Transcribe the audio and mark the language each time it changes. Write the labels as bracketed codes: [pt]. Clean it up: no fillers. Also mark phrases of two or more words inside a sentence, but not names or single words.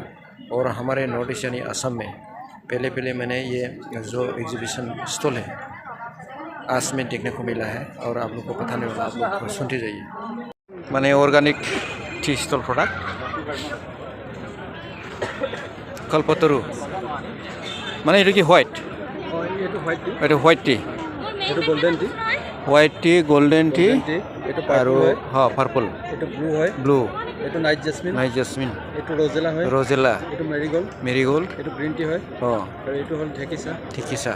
[hi] और हमारे नॉर्थ ईस्ट यानी असम में पहले मैंने ये जो एग्जीबिशन स्टॉल है आज में देखने को मिला है और आप लोग को बताने वाला, आप लोग सुनते जाइए। माने [en] organic tea stall product [hi] कल्पतरू माने ये कि व्हाइट [en] এইটো white tea এইটো white tea এইটো golden tea white tea golden tea [as] এইটো আৰু পাৰ্পল এইটো ব্লু হয় ব্লু [en] এইটো night jasmine [as] এইটো ৰজেলা হয় ৰজেলা এইটো মেৰিগোল্ড এইটো [en] green tea [as] হয় আৰু এইটো হ'ল ঢেকিছা